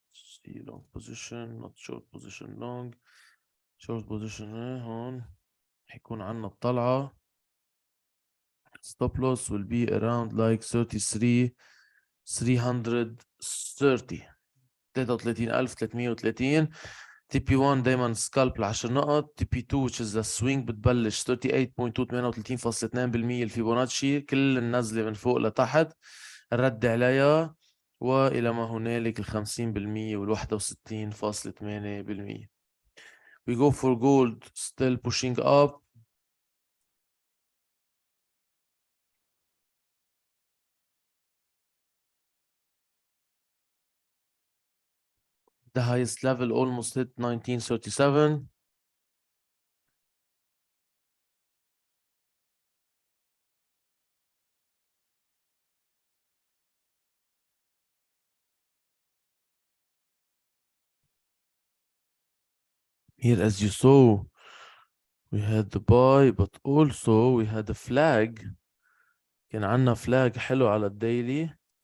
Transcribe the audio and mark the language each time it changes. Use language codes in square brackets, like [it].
[en] See, long position, not short position, long. Short position هون. [ar] هيكون عنا الطلعة. [en] Stop loss will be around like 33,330. 33,330. [ar] TP1 دايما سكالب ل 10 نقط. TP2 [en] which is the swing [ar] بتبلش 38.38.2% الفيبوناتشي، كل النزلة من فوق لتحت الرد عليها وإلى ما هنالك 50% وال 61.8%. [en] We go for gold, still pushing up. The highest level almost hit 1937. Here, as you saw, we had the buy, but also we had a flag. [ar] كان عندنا flag حلو على الديلي.